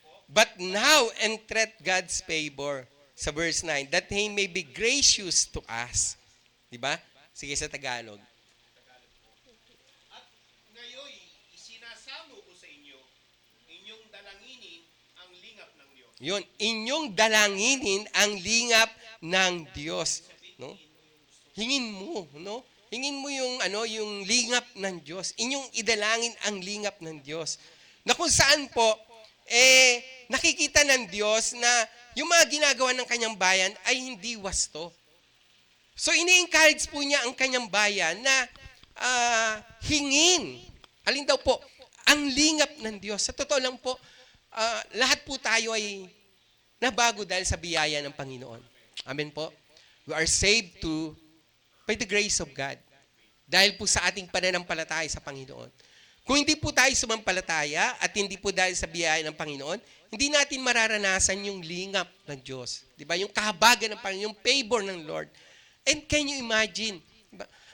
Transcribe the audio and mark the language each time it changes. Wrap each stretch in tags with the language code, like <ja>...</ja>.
<en>But now entreat God's favor, sa verse 9, that He may be gracious to us.</en> <tl>Diba? Sige sa Tagalog. At ngayon, isinasamo ko sa inyo, inyong dalanginin ang lingap ng Diyos. Yun, inyong dalanginin ang lingap ng Diyos, no? Hingin mo, no? Hingin mo yung lingap ng Diyos. Inyong idalangin ang lingap ng Diyos. Na kung saan po nakikita ng Diyos na yung mga ginagawa ng kanyang bayan ay hindi wasto. So ini-encourage po niya ang kanyang bayan na hingin. Alin daw po? Ang lingap ng Diyos. Sa totoo lang po, lahat po tayo ay nabago dahil sa biyaya ng Panginoon. Amen po.</tl> <en>We are saved by the grace of God.</en> <tl>Dahil po sa ating pananampalataya sa Panginoon. Kung hindi po tayo sumampalataya at hindi po dahil sa biyaya ng Panginoon, hindi natin mararanasan yung lingap ng Diyos. Diba? Yung kahabagan ng Panginoon, yung favor ng Lord.</tl> <en>And can you imagine?</en> <tl>Diba?</tl>